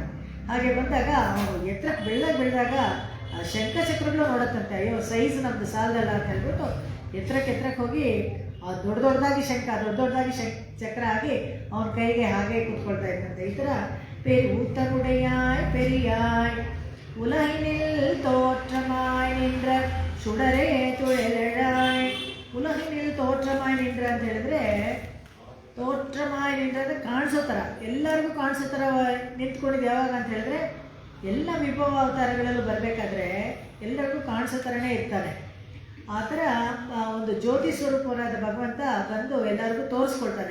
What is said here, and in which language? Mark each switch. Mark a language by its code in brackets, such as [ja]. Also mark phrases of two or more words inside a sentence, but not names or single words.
[kn] ಹಾಗೆ ಬಂದಾಗ ಅವನು ಎತ್ತರಕ್ಕೆ ಬೆಳೆದಾಗ ಶಂಖಚಕ್ರಗಳು ನೋಡತ್ತಂತೆ. ಅಯ್ಯೋ ಸೈಜ್ ನಮ್ಮದು ಸಾಲದಲ್ಲ ಅಂತ ಹೇಳ್ಬಿಟ್ಟು ಎತ್ತರಕ್ಕೆ ಹೋಗಿ ದೊಡ್ಡದಾಗಿ ದೊಡ್ಡದಾಗಿ ಚಕ್ರ ಆಗಿ ಅವನ ಕೈಗೆ ಹಾಗೆ ಕೂತ್ಕೊಳ್ತಾ ಇದ್ದಂತೆ. ಈ ಥರ [ta] ஊதனுடையாய் பெரியாய் உலகினில் தோற்றமாய் நின்ற சுடரே துழலாய். உலகினில் தோற்றமாய் நின்ற [kn] ಅಂತ ಹೇಳಿದ್ರೆ, [ta] தோற்றமாய் நின்ற [kn] ಅಂದರೆ ಕಾಣಿಸೋ ಥರ, ಎಲ್ಲರಿಗೂ ಕಾಣಿಸೋ ಥರ ನಿಂತ್ಕೊಂಡಿದ್ದು ಯಾವಾಗ ಅಂತ ಹೇಳಿದ್ರೆ ಎಲ್ಲ ವಿಭವ ಅವತಾರಗಳಲ್ಲೂ ಬರಬೇಕಾದ್ರೆ ಎಲ್ಲರಿಗೂ ಕಾಣಿಸೋ ಥರನೇ ಇರ್ತಾನೆ. ಆ ಥರ ಒಂದು ಜ್ಯೋತಿ ಸ್ವರೂಪವಾದ ಭಗವಂತ ಬಂದು ಎಲ್ಲರಿಗೂ ತೋರಿಸ್ಕೊಳ್ತಾನೆ.